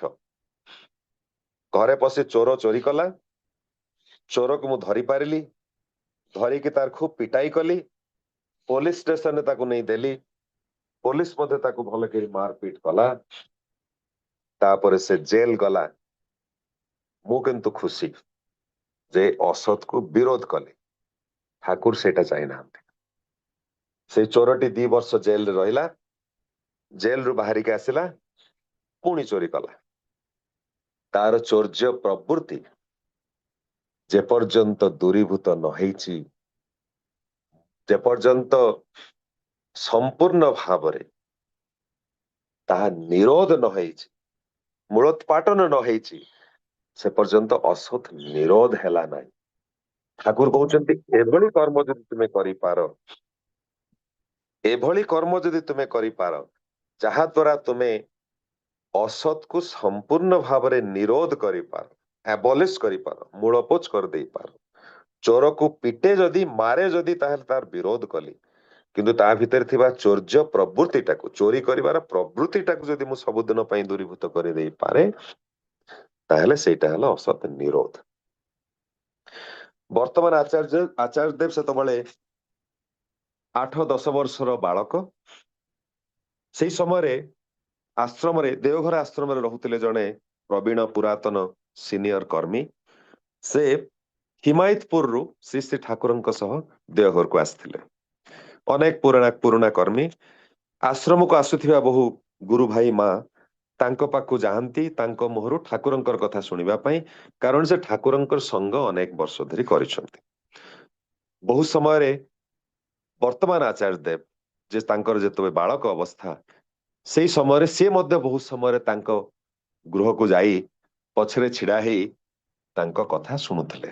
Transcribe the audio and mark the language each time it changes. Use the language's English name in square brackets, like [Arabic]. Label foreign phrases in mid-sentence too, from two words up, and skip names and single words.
[Odia] ଘରେ ପଶି ଚୋର ଚୋରି କଲା, ଚୋରକୁ ମୁଁ ଧରି ପାରିଲି, ଧରିକି ତାର ଖୁବ ପିଟାଇ କଲି, ପୋଲିସ ଷ୍ଟେସନରେ ତାକୁ ନେଇ ଦେଲି, ପୋଲିସ ମଧ୍ୟ ତାକୁ ଭଲ କରି ମାରପିଟ କଲା, ତାପରେ ସେ ଜେଲ ଗଲା। ମୁଁ କିନ୍ତୁ ଖୁସି ଯେ ଅସତକୁ ବିରୋଧ କଲି। ଠାକୁର ସେଇଟା ଚାହିଁନାହାନ୍ତି। ସେ ଚୋରଟି 2 ବର୍ଷ ଜେଲ ରହିଲା, ଜେଲ ରୁ ବାହାରିକି ଆସିଲା, ପୁଣି ଚୋରି କଲା। ତାର ଚୌର୍ଯ୍ୟ ପ୍ରବୃତ୍ତି ଯେପର୍ଯ୍ୟନ୍ତ ଦୂରୀଭୂତ ନ ହୋଇଛି, ଯେପର୍ଯ୍ୟନ୍ତ ସମ୍ପୂର୍ଣ୍ଣ ଭାବରେ ତାହା ନିରୋଧ ନ ହୋଇଛି, ମୂଳୋତ୍ପାଟନ ନ ହୋଇଛି, ସେ ପର୍ଯ୍ୟନ୍ତ ଅସତ ନିରୋଧ ହେଲା ନାହିଁ। ଠାକୁର କହୁଛନ୍ତି ଏଭଳି କର୍ମ ଯଦି ତୁମେ କରି ପାର, ଏଭଳି କର୍ମ ଯଦି ତୁମେ କରି ପାର, ଯାହା ଦ୍ୱାରା ତୁମେ ଅସତ କୁ ସମ୍ପୂର୍ଣ୍ଣ ଭାବରେ ନିରୋଧ କରି ପାର, ଏବଲିସ କରି ପାର, ମୂଳପୋଛ କରି ଦେଇ ପାର। ଚୋର କୁ ପିଟେ ଯଦି ମାରେ ଯଦି ତାହେଲେ ତାର ବିରୋଧ କଲି, କିନ୍ତୁ ତା ଭିତର ଥିବା ଚୌର୍ଯ୍ୟ ପ୍ରବୃତ୍ତିଟାକୁ, ଚୋରି କରିବାର ପ୍ରବୃତ୍ତିଟାକୁ ଯଦି ମୁଁ ସବୁଦିନ ପାଇଁ ଦୂରୀଭୂତ କରି ଦେଇ ପାରେ, ତାହେଲେ ସେଟା ହେଲା ଅସତ ନିରୋଧ। ବର୍ତ୍ତମାନ ଆଚାର୍ଯ୍ୟ ଦେବ ସେତେବେଳେ 8-10 ବର୍ଷର ବାଳକ, ସେଇ ସମୟ ଆଶ୍ରମ ଦେଓଘର ଆଶ୍ରମ ରହୁଥିଲେ ଜଣେ ପ୍ରବୀଣ ପୁରାତନ ସିନିୟର କର୍ମୀ। ସେ ହିମାୟତପୁର ରୁ ଶ୍ରୀ ଶ୍ରୀ ଠାକୁରଙ୍କ ସହ ଦେଓଘର କୁ ଆସିଥିଲେ। ଅନେକ ପୁରୁଣା କର୍ମୀ ଆଶ୍ରମ କୁ ଆସୁଥିବା ବହୁ ଗୁରୁ ଭାଇ ମା ତାଙ୍କ ପାଖକୁ ଯାଆନ୍ତି, ତାଙ୍କ ମୁହଁରୁ ଠାକୁରଙ୍କର କଥା ଶୁଣିବା ପାଇଁ, କାରଣ ସେ ଠାକୁରଙ୍କର ସଙ୍ଗ ଅନେକ ବର୍ଷ ଧରି କରିଛନ୍ତି। ବହୁ ସମୟ ରେ ବର୍ତ୍ତମାନ ଆଚାର୍ଯ୍ୟ ଦେବ ଯେ ତାଙ୍କର ଯେତେବେଳେ ବାଳକ ଅବସ୍ଥା, ସେଇ ସମୟ ରେ ସେ ମଧ୍ୟ ବହୁତ ସମୟ ରେ ତାଙ୍କ ଗୃହ କୁ ଯାଇ ପଛରେ ଛିଡ଼ା ହୋଇ ତାଙ୍କ କଥା ଶୁଣୁଥିଲେ।